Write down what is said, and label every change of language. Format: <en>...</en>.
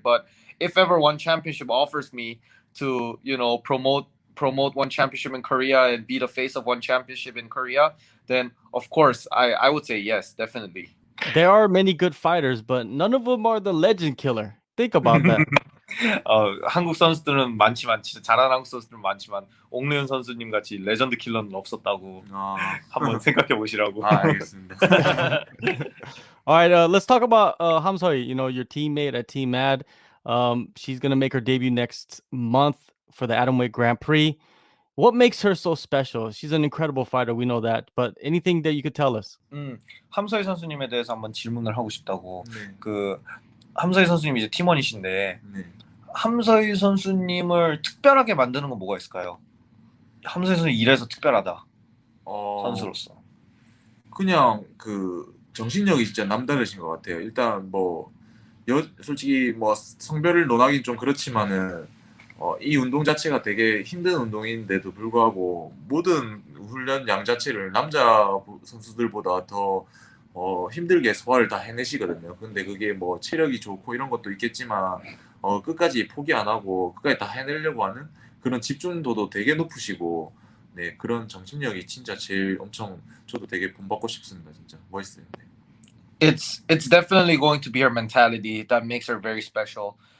<en>But if ever one championship offers me to, promote one championship in Korea and be the face of one championship in Korea, then of course I would say yes, definitely. There are many good fighters, but none of them are the legend killer. Think about that.</en> <ko>한국 선수들은 많지만 진짜 잘하는 한국 선수들은 많지만 옥래윤 선수님 같이 레전드 킬러는 없었다고 한번 생각해 보시라고. 알겠습니다. All right, let's talk about Hamsoi, your teammate at Team Mad. She's going to make her debut next month for the Atomweight Grand Prix. What makes her so special? She's an incredible fighter, we know that. But anything that you could tell us? 함서희 선수님에 대해서 한번 질문을 하고 싶다고. 네. 그 함서희 선수님 이제 팀원이신데 네. 함서희 선수님을 특별하게 만드는 건 뭐가 있을까요? 함서희 선수 이래서 특별하다. 선수로서. 그냥 그 정신력이 진짜 남다르신 것 같아요. 일단 뭐 솔직히 뭐 성별을 논하긴 좀 그렇지만은 이 운동 자체가 되게 힘든 운동인데도 불구하고 모든 훈련량 자체를 남자 선수들보다 더 힘들게 소화를 다 해내시거든요. 근데 그게 뭐 체력이 좋고 이런 것도 있겠지만 끝까지 포기 안 하고 끝까지 다 해내려고 하는 그런 집중도도 되게 높으시고 네 그런 정신력이 진짜 제일 엄청 저도 되게 본받고 싶습니다. 진짜 멋있어요. 네.</ko> <en>It's definitely going to be her mentality that makes her very special.</en>